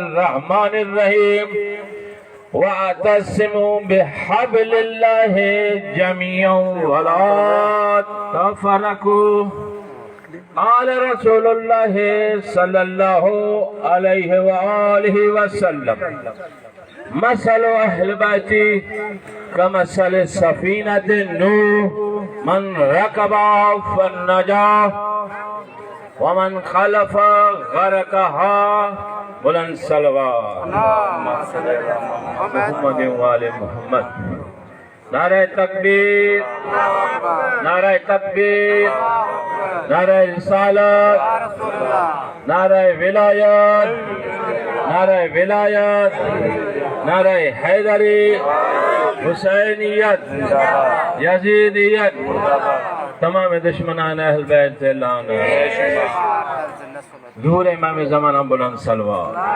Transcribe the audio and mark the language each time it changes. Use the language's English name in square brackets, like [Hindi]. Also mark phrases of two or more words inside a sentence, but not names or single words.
[Arabic] الرحمن الرحيم واعتصموا بحبل الله جميعا ولا تفرقوا قال رسول الله صلى الله عليه وآله وسلم مثل أهل بيتي كمثل سفينة نوح من ركبها فنجا و من خلف غرقها [Urdu] بلند صلوات محمد وآل محمد نعرۂ تکبیر نعرۂ تکبیر نعرۂ رسالت نعرۂ ولایت نعرۂ ولایت نعرۂ حیدری حسینیت یزیدیت تمام دشمنان اہل بیت سے لعنت ظہور امام زمانہ بلند صلوات